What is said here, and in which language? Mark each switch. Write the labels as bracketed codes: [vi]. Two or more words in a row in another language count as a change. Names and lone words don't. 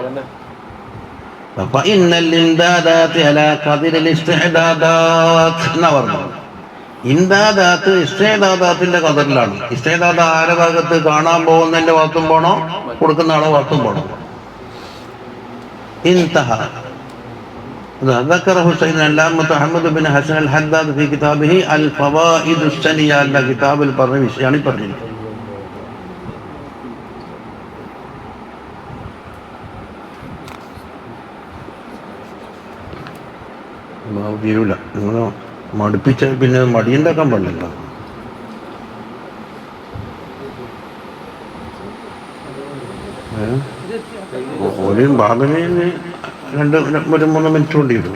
[ml] എന്നാ പറഞ്ഞു, ഇംദാദാത്ത് ഇസ്തിഅദാദാത്തിന്റെ കദറിലാണ്. ഇസ്തിഅദാദ് ആരെ ഭാഗത്ത് കാണാൻ പോകുന്നതിന്റെ ഭാഗത്തും പോണോ കൊടുക്കുന്ന ആളെ ഭാഗത്തും പോണോ. [ar] ഇൻതഹ ذكره سيدنا العلامة محمد بن حسن الحداد في كتابه الفوائد السنية [ml] എന്ന കിതാബിൽ പറഞ്ഞ വിഷയമാണ് ഈ പറഞ്ഞത്. തീരൂല, നിങ്ങൾ മടുപ്പിച്ച പിന്നെ മടിയുണ്ടാക്കാൻ പാടില്ല. ഒരു ഭാഗമേ ഒരു 3 മിനിറ്റ് കൊണ്ട് ഇടും.